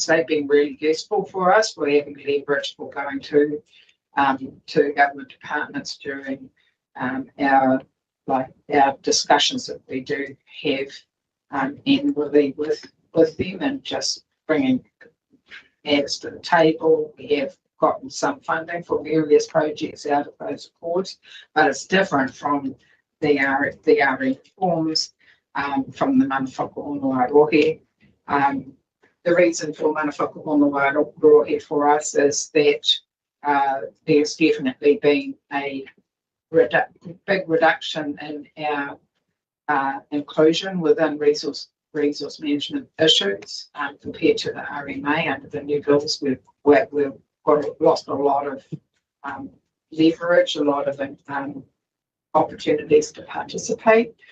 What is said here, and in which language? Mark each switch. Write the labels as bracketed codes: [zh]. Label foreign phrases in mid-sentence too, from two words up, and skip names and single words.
[en] They've been really useful for us. We're having leverage for going to government departments during our discussions that we do have annually with them, and just bringing matters to the table. We have gotten some funding for various projects out of those accords, but it's different from the RE forms from the [mi] mana whakahono rohe. [en] The reason for [mi] mana whakahono rohe [en] for us is that there's definitely been a big reduction in our inclusion within resource management issues compared to the RMA. Under the new bills, we've lost a lot of leverage, a lot of opportunities to participate.